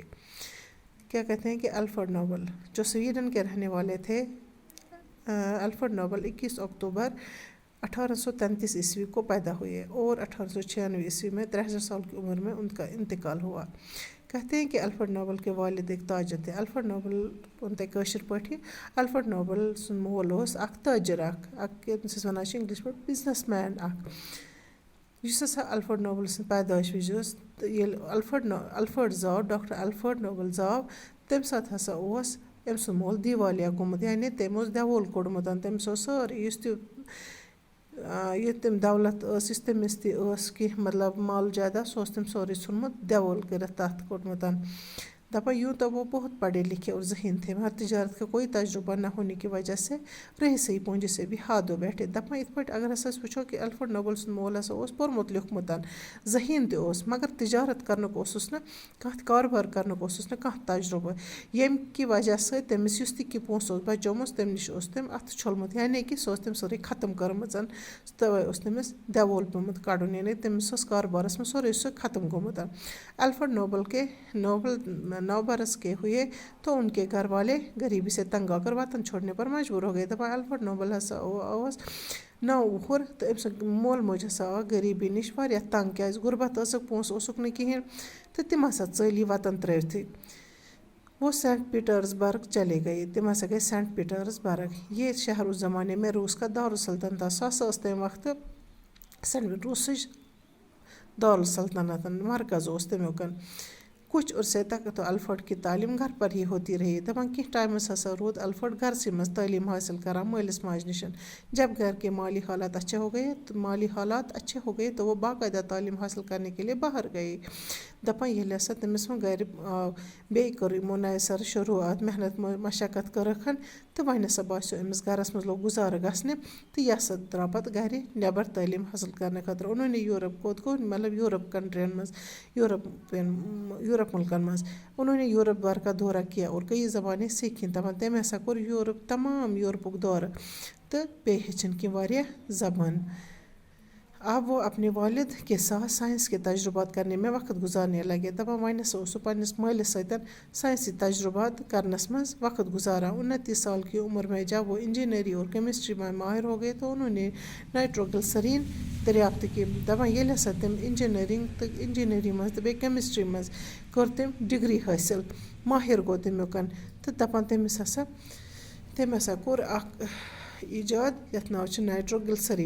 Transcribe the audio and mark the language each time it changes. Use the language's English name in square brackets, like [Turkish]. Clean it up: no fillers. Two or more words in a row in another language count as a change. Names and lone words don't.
[Urdu] کیا کہتے ہیں کہ ایلفرڈ نوبل جو سویڈن کے رہنے والے تھے، ایلفرڈ نوبل 21 اکتوبر 1833 عیسوی کو پیدا ہوئے اور 1896 عیسوی میں 63 سال کی عمر میں ان کا انتقال ہوا۔ کہتے ہیں کہ ایلفرڈ نوبل کے والد ایک تاجر تھے۔ [Kashmiri] ایلفرڈ نوبل ونتے کٲشِر پٲٹھی ایلفرڈ نوبل سُنٛد مول اوس اکھ تاجر اکھ ییٚمِس أسۍ وَنان چھِ انگلش پٲٹھۍ [English] business man [Kashmiri] اکھ۔ یُس ہسا ایلفرڈ نوبل سٕنٛز پیدٲیش وِزِ ٲس، ییٚلہِ ایلفرڈ زاو، ڈاکٹر ایلفرڈ نوبل زاو، تمہِ ساتہٕ ہسا اوس أمۍ سُنٛد مول دیوالیہ گوٚمُت، یعنی تٔمۍ اوس دیوول کوٚڑمُت، تٔمِس اوس سٲرٕے یُس تہِ یہِ تٔمۍ دولت ٲس، یُس تٔمِس تہِ ٲس کینٛہہ مطلب مال جائیداد، سُہ اوس تٔمۍ سورُے ژھُنمُت دیوول کٔرِتھ تتھ کوٚڑمُت۔ [Urdu] دپان یوں تو وہ بہت پڑھے لکھے اور ذہین تھے، مگر تجارت کا کوئی تجربہ نہ ہونے کی وجہ سے رہی سہی پونجی سے بھی ہاتھ دھو بیٹھے۔ [Kashmiri] دپان یِتھ پٲٹھۍ اگر ہسا أسۍ وٕچھو کہ ایلفرڈ نوبل سُنٛد مول ہسا اوس پوٚرمُت لیوٚکھمُت، ذہیٖن تہِ اوس، مگر تجارت کرنُک اوسُس نہٕ کانٛہہ کاربار کرنُک اوسُس نہٕ کانٛہہ تجربہٕ، ییٚمہِ کہِ وجہ سۭتۍ تٔمِس یُس تہِ کینٛہہ پونٛسہٕ اوس بچومُت تمہِ نِش اوس تٔمۍ اَتھٕ چھوٚلمُت، یعنی کہِ سۄ ٲس تٔمۍ سٲرٕے ختم کٔرمٕژ، تَوَے اوس تٔمِس دیوول پیوٚمُت کڑُن، یعنی تٔمِس اوس کاربارس منٛز سورُے سُہ ختم گوٚمُت۔ [Urdu] ایلفرڈ نوبل 9 برس کے ہوئے تو ان کے گھر والے غریبی سے تنگ آ کر وطن چھوڑنے پر مجبور ہو گئے۔ [Kashmiri] دپان ایلفرڈ نوبل ہسا اوس 9 وُہُر تہٕ أمۍ سُنٛد مول موج ہسا آو غریبی نِش واریاہ تنگ، کیازِ غُربت ٲسٕکھ، پونٛسہٕ اوسُکھ نہٕ کِہیٖنۍ تہٕ تِم ہسا ژٔلۍ یہِ وطن ترٲوتھٕے۔ [Urdu] وہ سینٹ پیٹرز برگ چلے گئے، [Kashmiri] تِم ہسا گٔے سینٹ پیٹرز برگ۔ [Urdu] یہ شہر اس زمانے میں روس کا دارالسلطنت تھا۔ [Kashmiri] سۄ ہسا ٲس تمہِ وقتہٕ روسٕچ دارالسلطنت، مرکز اوس تمیُک۔ [Urdu] کچھ عرصے تک تو ایلفرڈ کی تعلیم گھر پر ہی ہوتی رہی۔ [Kashmiri] دپان کینٛہہ ٹائمس ہسا روٗد ایلفرڈ گھرسٕے منٛز تعلیم حٲصِل کران مٲلِس ماجہِ نِش۔ [Urdu] جب گھر کے مالی حالات اچھے ہو گئے تو وہ باقاعدہ تعلیم حاصل کرنے کے لیے باہر گئے۔ [Kashmiri] دپان ییٚلہِ ہسا تٔمِس وۄنۍ گھرِ بیٚیہِ کٔر یِمو نَیہِ سرٕ شروعات، محنت مشقت کٔرٕکھ تہٕ وۄنۍ ہسا باسیو أمِس گھرس منٛز لوٚگ گُزارٕ گژھنہِ تہٕ یہِ ہسا درٛاو پتہٕ گھرِ نٮ۪بر تعلیٖم حٲصِل کرنہٕ خٲطرٕ۔ [Urdu] انہوں نے [Kashmiri] یوٗرپ کوٚت گوٚو، مطلب یوٗرپ کنٹرین منٛز، یوٗرپ مُلکن منٛز۔ [Urdu] انہوں نے یوٗرپ بھر کا دورہ کیا اور کئی زبانیں سیکھیں۔ [Kashmiri] دپان تٔمۍ ہسا کوٚر یوٗرپ، تمام یوٗرپُک دورٕ تہٕ بیٚیہِ ہیٚچھِن کینٛہہ واریاہ زبان۔ [Urdu] اب وہ اپنے والد کے ساتھ سائنس کے تجربات کرنے میں وقت گزارنے لگے۔ [Kashmiri] دپان وۄنۍ ہسا اوس سُہ پننِس مٲلِس سۭتۍ سائنسی تجربات کرنس منٛز وقت گزاران۔ [Urdu] 29 سال کی عمر میں جب وہ انجینئرنگ اور کیمسٹری میں ماہر ہو گئے تو انہوں نے نائٹروگلسرین دریافت کی۔ [Kashmiri] دپان ییٚلہِ ہسا تٔمۍ انجینئرنگ منٛز تہٕ بیٚیہِ کیمسٹری منٛز کٔر تٔمۍ ڈگری حٲصِل، ماہر گوٚو تمیُک، تہٕ دپان تٔمۍ ہسا کوٚر اکھ ایجاد یتھ ناو چھُ نائٹروگلسرین۔